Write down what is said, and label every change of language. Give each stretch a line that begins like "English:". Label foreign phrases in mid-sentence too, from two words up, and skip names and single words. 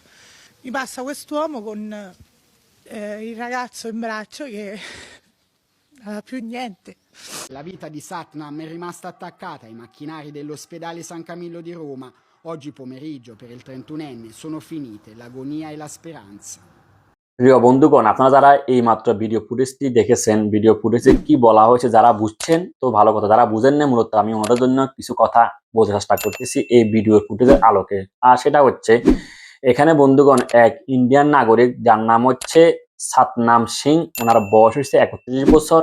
Italian: Mi passa quest'uomo con il ragazzo in braccio che non aveva più niente. La vita di Satnam è rimasta attaccata ai macchinari dell'ospedale San Camillo di Roma. Oggi pomeriggio per il 31enne sono finite l'agonia e la speranza.
Bangla: প্রিয় বন্ধুগণ, আপনারা যারা এই মাত্র ভিডিও ফুটেজটি দেখেছেন, ভিডিও ফুটেজে কি বলা হয়েছে যারা বুঝছেন তো ভালো কথা, যারা বুঝেন না মূলত আমি ওনাদের জন্য কিছু কথা বোঝার চেষ্টা করতেছি এই ভিডিও ফুটেজের আলোকে। আর সেটা হচ্ছে, এখানে বন্ধুগণ এক ইন্ডিয়ান নাগরিক যার নাম হচ্ছে সাতনাম সিং, ওনার বয়স হচ্ছে 31 বছর।